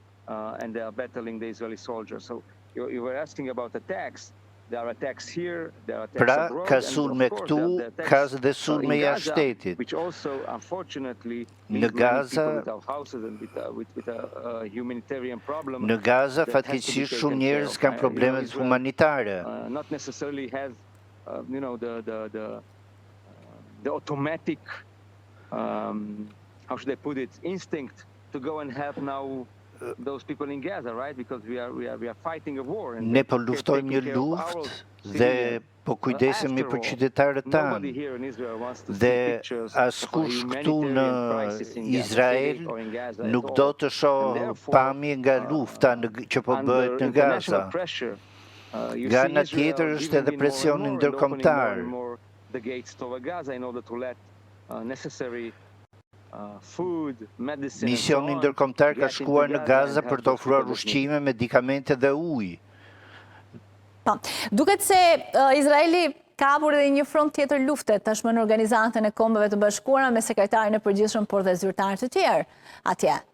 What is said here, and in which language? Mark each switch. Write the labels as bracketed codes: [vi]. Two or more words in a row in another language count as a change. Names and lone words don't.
[sq] Pra, ka sulme këtu, ka dhe sulme jashtë shtetit. Në Gaza, fatkeqësisht shumë njerëz kanë problemet humanitare. [en] The automatic, how should I put it, instinct to go and help now those people in Gaza, right? Because we are fighting a war. [sq] Ne po luftojmë një luftë dhe po kujdesemi për qytetarët tanë. Dhe askush këtu në Izrael nuk do të shohë pamje nga lufta që po bëhet në Gaza. Nga ana tjetër është edhe presioni ndërkombëtar. [en] The gates to Gaza in order to let necessary food, medicine. [sq] Misioni ndërkombëtar ka shkuar në Gaza për të ofruar ushqime, medikamente dhe ujë. Po, duket se Izraeli ka hapur edhe një front tjetër lufte tashmë në Organizatën e Kombeve të Bashkuara me sekretarin e përgjithshëm por dhe zyrtarë të tjerë atje.